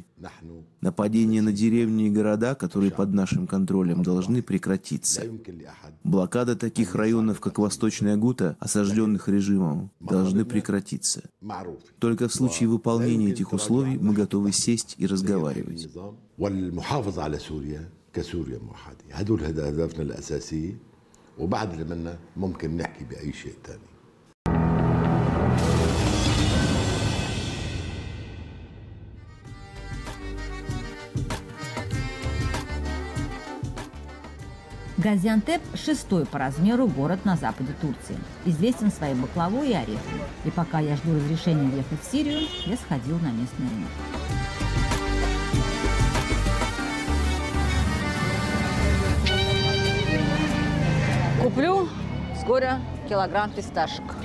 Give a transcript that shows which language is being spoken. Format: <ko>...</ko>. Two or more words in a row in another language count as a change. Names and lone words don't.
<ru>Нападения на деревни и города, которые под нашим контролем, должны прекратиться. Блокада таких районов, как Восточная Гута, осажденных режимом, должны прекратиться. Только в случае выполнения этих условий мы готовы сесть и разговаривать.</ru> <ar>والمحافظة على سوريا كسوريا موحدة. هدول أهدافنا الأساسية وبعد اللي منا ممكن نحكي بأي شيء تاني.</ar> <ru>Газиантеп – 6-й по размеру город на западе Турции. Известен своей баклавой и орехами. И пока я жду разрешения въехать в Сирию, я сходил на местный рынок. Куплю вскоре килограмм фисташек.</ru>